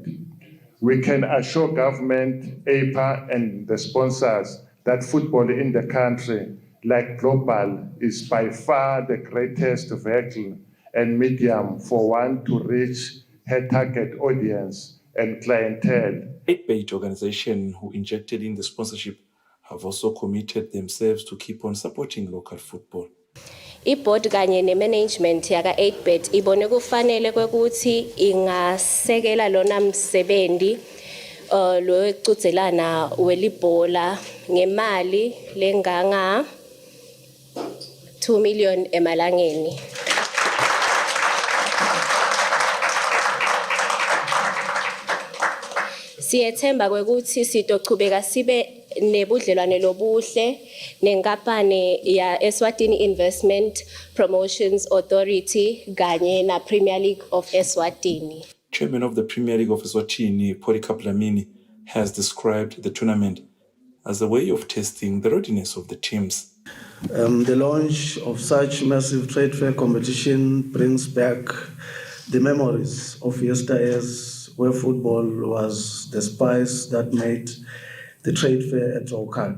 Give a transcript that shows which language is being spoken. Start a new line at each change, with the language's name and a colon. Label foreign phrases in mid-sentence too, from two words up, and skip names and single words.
English: We can assure government, APA, and the sponsors that football in the country, like global, is by far the greatest vehicle and medium for one to reach her target audience and clientele. 8Bet organization who injected in the sponsorship have also committed themselves to keep on supporting local football.
Swati: I-board kanye ne-management yaka 8Bet ibone kufanele kwekuthi ingasekela lona msebenzi lo ecudzelana welibhola ngemali lenganga 2 million emalangeni. Siyethemba kwekuthi sitochubeka sibe nebudlelwane lobuhle nenkampani ya Eswatini Investment Promotions Authority kanye na Premier League of Eswatini.
English: Chairman of the Premier League of Eswatini, Polycarp Lamini, has described the tournament as a way of testing the readiness of the teams. The launch of such massive trade fair competition brings back the memories of yesteryears where football was the spice that made the trade fair a draw card.